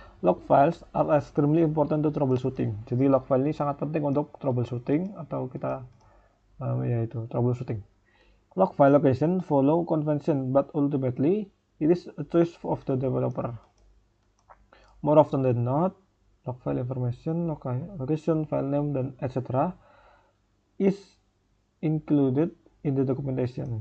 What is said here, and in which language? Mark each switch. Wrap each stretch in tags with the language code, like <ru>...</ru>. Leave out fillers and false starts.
<en>Log files are extremely important to troubleshooting.</en> <id>Jadi log file ini sangat penting untuk troubleshooting atau kita yaitu troubleshooting.</id> <en>Log file location follow convention, but ultimately it is a choice of the developer. More often than not, log file information, location, file name, dan etc. is included in the documentation.</en>